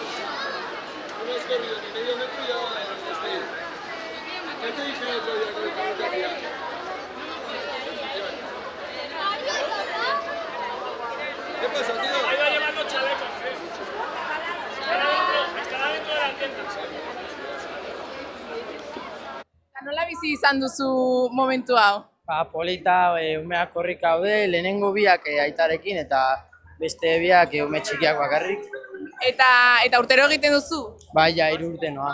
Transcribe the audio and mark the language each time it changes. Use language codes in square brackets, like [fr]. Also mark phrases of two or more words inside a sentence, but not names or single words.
[es] No has corrido ni medio metro y ya va a vestir. ¿Qué te dije el otro día con el calor que hacía? ¿Qué pasa, tío? Ahí va llevando chalecos, estará dentro de la tienda. [eu] Nola bizi izan duzu momentu hau? Polita, umeak korrik haude, lehenengo biak aitarekin eta beste biak ume txikiak bakarrik. Eta urtero egiten duzu? Bai, ja, 3 urte noa.